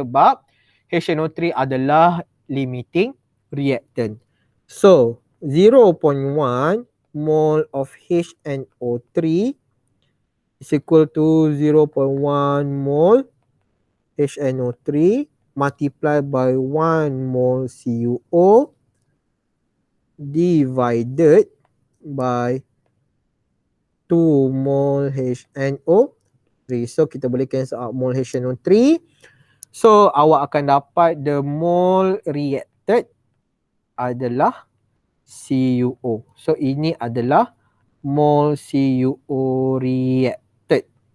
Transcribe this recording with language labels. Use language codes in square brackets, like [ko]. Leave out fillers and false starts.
[ms] Sebab HNO3 adalah limiting reactant. [en] So, 0.1 mole of HNO3 is equal to 0.1 mole HNO3 multiplied by 1 mole CuO divided by 2 mole HNO3. [ms] So, kita boleh cancel out mole HNO3. So, awak akan dapat [en] the mole reacted [ms] adalah CuO. So, ini adalah mole CuO reacted.